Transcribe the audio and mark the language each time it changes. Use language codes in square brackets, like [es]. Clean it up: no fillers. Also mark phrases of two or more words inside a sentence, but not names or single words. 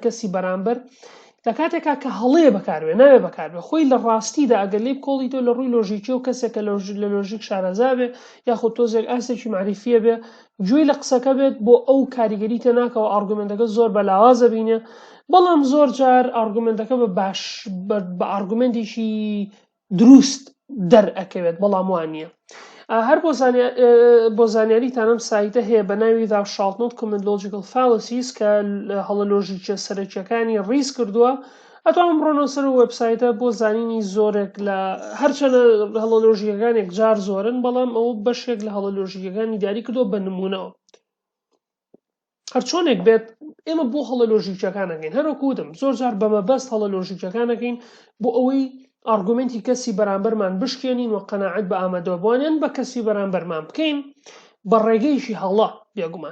[ckb] کەسی بەرامبەر لە کاتێکا کە هەڵەیە بەکاربێ ناوێ بەکاربێ خۆی لە ڕاستیدا ئەگەر لێ بکۆڵیتەوە لە ڕووی لۆژیکی و کەسێکە لە لۆژیک شارەزا بێ یاخود تۆزێک ئاسێکی معریفیە بێ گوێی لە قسەکە بێت بۆ ئەو کاریگەری تێناکەوە ئارگومنتەکە زۆر بەلاوازە بینێ، بەڵام زۆر جار ئارگومنتەکە بە ئارگومنتێکی دروست دەرئەکەوێت بەڵام وانە. هەر بۆ زانیاریتان ئەم سایتە هەیە بە ناوی [en] Thou shalt not commit logical fallacies [ckb] کە هەڵە لۆژیکە سەرەکیەکانی ڕیز کردووە. ئەتوانم بڕۆنەوە سەر وێبسایتە بۆ زانینی زۆرێک لە هەرچەنە هەڵە لۆژیکەکانێک جار زۆرن بەڵام ئەوە بەشێک لە هەڵە لۆژیکەکانی دیاری کردووە بە نمونەوە. هەرچۆنێک بێت ئێمە بۆ هەڵە لۆژیکەکانەکەین هەروەکوتم زۆر جار بەمەبەست هەڵە لۆژیکەکانەکەین بۆ ئەوەی ئارگومنتی کەسی بەرامبەرمان بشکێنین و قەناعەت بە ئامادەبوونیان بە کەسی بەرامبەرمان بکەین بە ڕێگەیشی هەڵە بێگومان.